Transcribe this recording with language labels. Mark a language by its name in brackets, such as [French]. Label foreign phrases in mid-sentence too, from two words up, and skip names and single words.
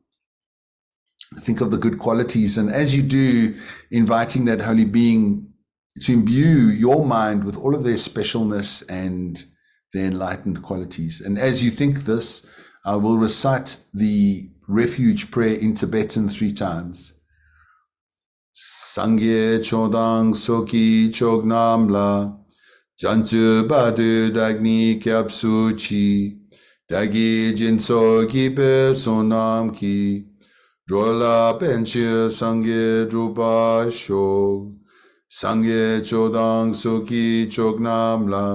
[English] Think of the good qualities, and as you do, inviting that holy being to imbue your mind with all of their specialness and their enlightened qualities. And as you think this, I will recite the refuge prayer in Tibetan 3 times. [Tibetan] སངས་རྒྱས་ཆོས་དང་ཚོགས་ཀྱི་མཆོག་རྣམས་ལ། བྱང་ཆུབ་བར་དུ་བདག་ནི་སྐྱབས་སུ་མཆི། བདག་གིས་སྦྱིན་སོགས་བགྱིས་པའི་བསོད་ནམས ཀྱིས། འགྲོ་ལ་ཕན་ཕྱིར་སངས་རྒྱས་འགྲུབ་པར་ཤོག། སངས་རྒྱས་ཆོས་དང་ཚོགས་ཀྱི་མཆོག་རྣམས་ལ